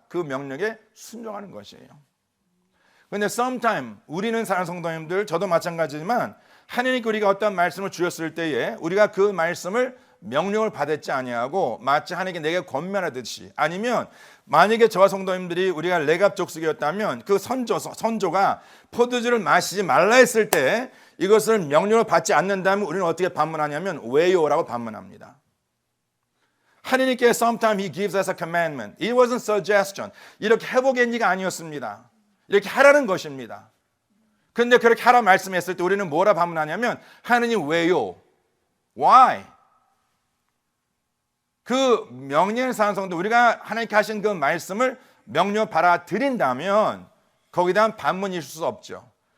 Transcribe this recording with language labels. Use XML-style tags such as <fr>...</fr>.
<ko>그 명령에 순종하는 것이에요. 그런데 sometime 우리는 사랑하는 성도님들, 저도 마찬가지지만 하나님께 우리가 어떤 말씀을 주셨을 때에 우리가 그 말씀을 명령을 받았지 아니하고 마치 하나님께 내게 권면하듯이, 아니면 만약에 저와 성도님들이 우리가 레갑 족속이었다면 그 선조가 포도주를 마시지 말라 했을 때 이것을 명령을 받지 않는다면 우리는 어떻게 반문하냐면 왜요라고 반문합니다. 하나님께</ko> <en>sometime He gives us a commandment. It wasn't suggestion.</en> <ko>이렇게 해보겠니가 아니었습니다. 이렇게 하라는 것입니다. 그런데 그렇게 하라 말씀했을 때 우리는 뭐라 반문하냐면 하나님 왜요?</ko> <en>Why?</en> <ko>그 명령을 사는 성도, 우리가 하나님께 하신 그 말씀을 명령 받아들인다면 거기에 대한 반문이 있을 수 없죠.</ko>